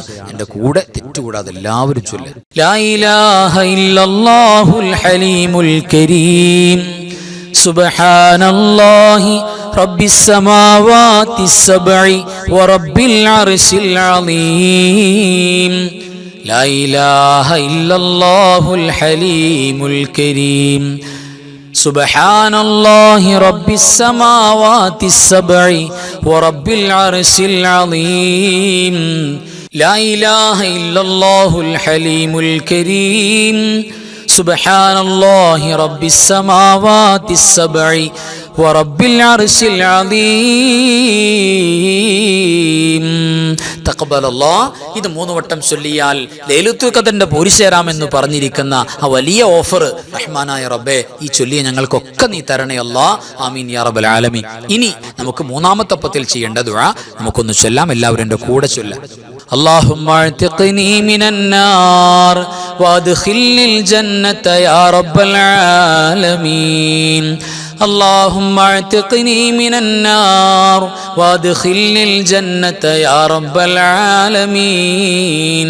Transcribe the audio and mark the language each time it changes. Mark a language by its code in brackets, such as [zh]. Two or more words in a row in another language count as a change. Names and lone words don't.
[ml] എൻ്റെ കൂടെ തെറ്റുകൂടാതെ എല്ലാവരും ചൊല്ലുക. [ar] لا إله إلا الله الحليم الكريم سبحان الله رب السماوات السبع ورب العرش العظيم. لا إله إلا الله الحليم الكريم سبحان الله رب السماوات السبع ورب العرش العظيم. لا إله إلا الله الحليم الكريم سبحان الله رب السماوات السبع ورب العرش العظيم. تقبل الله. [ml] ഇത് 3 വട്ടം ചൊല്ലിയാൽ ലൈലത്തുൽ ഖദറിന്റെ പോരിശേരാമെന്ന് പറഞ്ഞിരിക്കുന്ന ആ വലിയ ഓഫർ റഹ്മാനായ റബ്ബേ, ഈ ചൊല്ലിയ ഞങ്ങൾക്കൊക്കെ നീ തരണേ അല്ലാഹ്. [ar] آمين يا رب العالمين. [ml] ഇനി നമുക്ക് 3-ാമത്തെ ഒപ്പത്തിൽ ചെയ്യേണ്ട ദുആ നമുക്കൊന്ന് ചൊല്ലാം. എല്ലാവരും എൻ്റെ കൂടെ ചൊല്ലാം. [ar] اللهم اعتقني من النار وادخلني الجنة يا رب العالمين. اللهم اعتقني من النار وادخلني الجنة يا رب العالمين.